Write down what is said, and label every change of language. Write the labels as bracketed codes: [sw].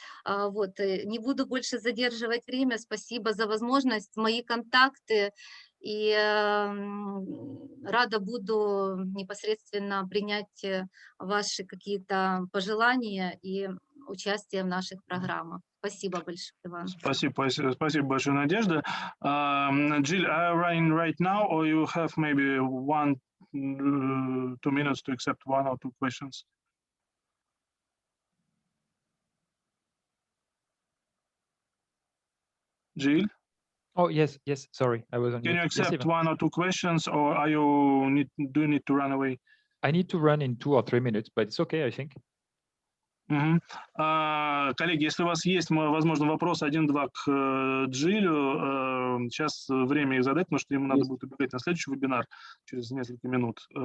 [ru] Вот, не буду больше задерживать время, спасибо за возможность, мои контакты, и рада буду непосредственно принять ваши какие-то пожелания и участие в наших программах. Спасибо большое, Иван. Спасибо большое, Надежда. [en] Jill, are you running right now, or you have maybe 1-2 minutes to accept 1 or 2 questions? Jill? Oh, yes, sorry, I was on mute. Can you accept yes, 1 or 2 questions, or do you need to run away? I need to run in 2 or 3 minutes, but it's okay, I think. [ru] Коллеги, если у вас есть, возможно, вопрос 1-2 к Джилю, сейчас время их задать, потому что ему надо будет убегать на следующий вебинар через несколько минут.